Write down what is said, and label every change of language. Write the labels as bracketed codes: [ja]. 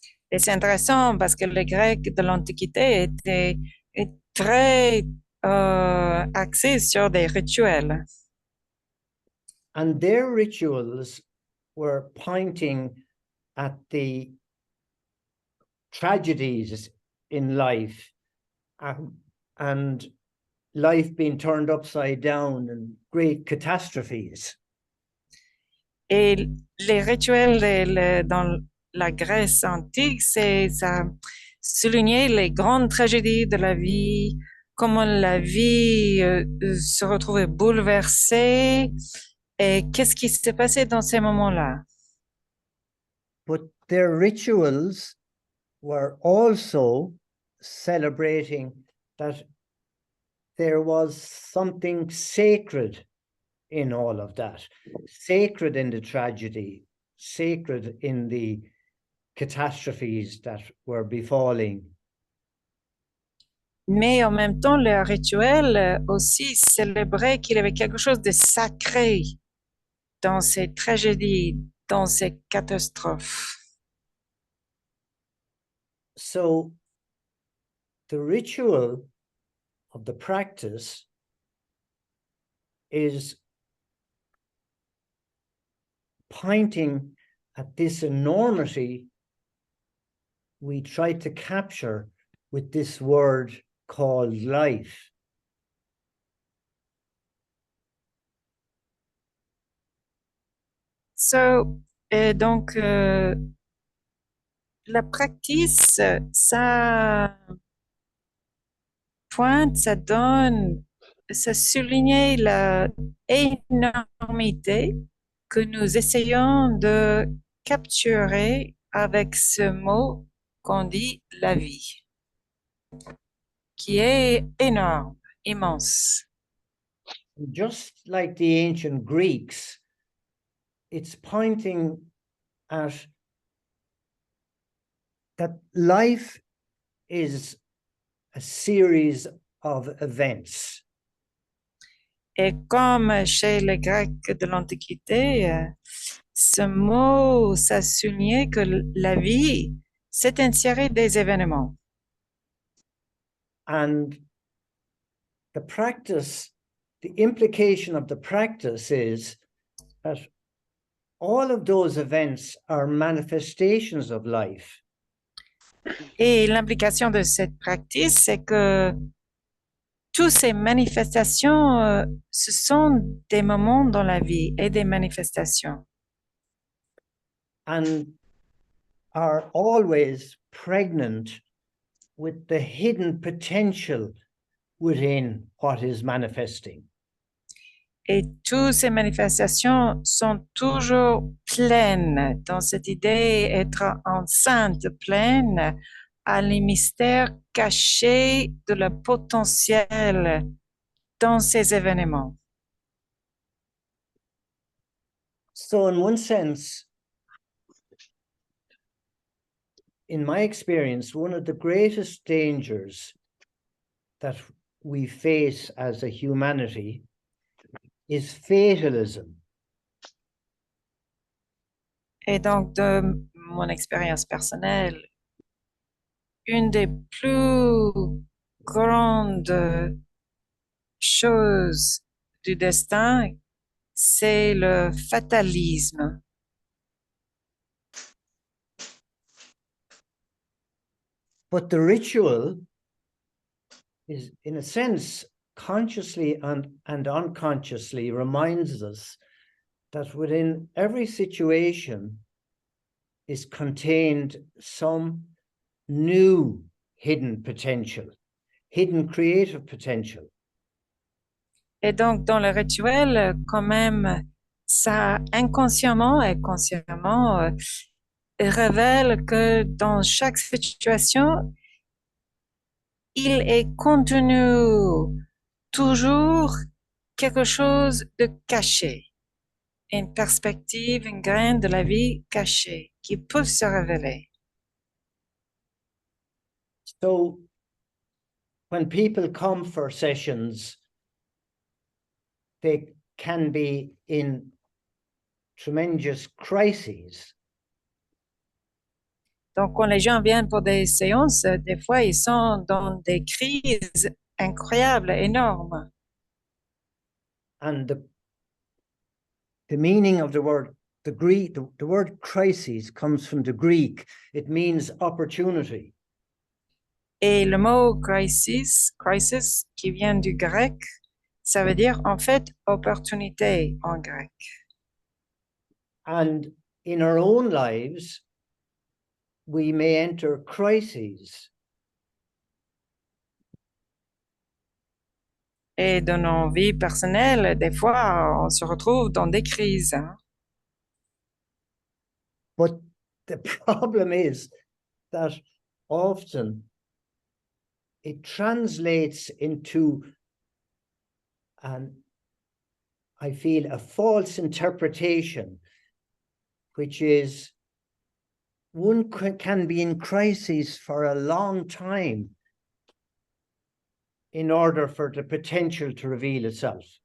[fr] Et c'est intéressant parce que les Grecs de l'Antiquité étaient très axés sur des rituels. [en] And their rituals were pointing at the tragedies in life and life being turned upside down and great catastrophes. [fr] Et les rituels dans la Grèce antique, c'est ça soulignait les grandes tragédies de la vie, comment la vie se retrouvait bouleversée et qu'est-ce qui s'est passé dans ces moments-là. [en] But their rituals were also celebrating that there was something sacred in all of that, sacred in the tragedy, sacred in the catastrophes that were befalling. [fr] Mais en même temps, le rituel aussi célébrait qu'il y avait quelque chose de sacré dans ces tragédies, dans ces catastrophes. [en] So the ritual of the practice is pointing at this enormity we try to capture with this word called life. [fr] So, donc, la practice, ça pointe, ça donne, ça souligne la énormité que nous essayons de capturer avec ce mot qu'on dit la vie, qui est énorme, immense. [en] Just like the ancient Greeks, it's pointing at that life is a series of events. [fr] Et comme chez les Grecs de l'Antiquité, ce mot, ça soulignait que la vie, c'est une série des événements. [en] And the practice, the implication of the practice is that all of those events are manifestations of life. [fr] Et l'implication de cette pratique, c'est que toutes ces manifestations, ce sont des moments dans la vie et des manifestations. [en] And are always pregnant with the hidden potential within what is manifesting. [fr] Et toutes ces manifestations sont toujours pleines dans cette idée d'être enceinte, pleine à les mystères cachés de le potentiel dans ces événements. [en] So in one sense, in my experience, one of the greatest dangers that we face as a humanity is fatalism. [fr] Et donc, de mon expérience personnelle, une des plus grandes choses du destin, c'est le fatalisme. [en] But the ritual is, in a sense, consciously and unconsciously reminds us that within every situation is contained some new hidden potential, hidden creative potential. [fr] Et donc, dans le rituel, quand même, ça inconsciemment et consciemment révèle que dans chaque situation, il est contenu toujours quelque chose de caché, une perspective, une graine de la vie cachée qui peut se révéler. [en] So when people come for sessions, they can be in tremendous crises. [fr] Donc, quand les gens viennent pour des séances, des fois, ils sont dans des crises incroyables, énormes. [en] And the meaning of the word, the word crisis comes from the Greek. It means opportunity. [fr] Et le mot crisis, qui vient du grec, ça veut dire en fait opportunité en grec. [en] And in our own lives, we may enter crises. [fr] Et dans nos vies personnelles, des fois, on se retrouve dans des crises. [en] But the problem is that often it translates into I feel, a false interpretation, which is one can be in crisis for a long time in order for the potential to reveal itself.